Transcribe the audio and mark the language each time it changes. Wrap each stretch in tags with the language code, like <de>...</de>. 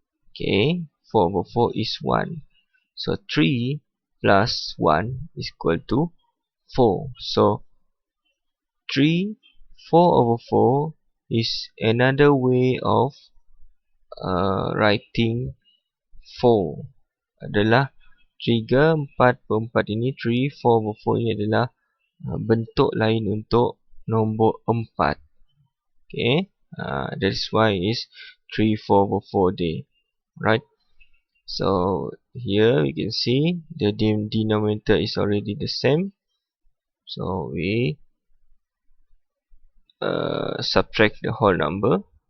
<en>Okay, 4 over 4 is 1. So 3 plus 1 is equal to 4. So 3, 4 over 4 is another way of writing 4.</en> <ms>Adalah 3, 4 per 4 ini, 3, 4</ms> <en>over 4</en> <ms>ini adalah bentuk lain untuk nombor 4.</ms> <en>Okay, that's why it's 3, 4 over 4 day. Right. So here we can see the denominator is already the same. So we subtract the whole number.</en>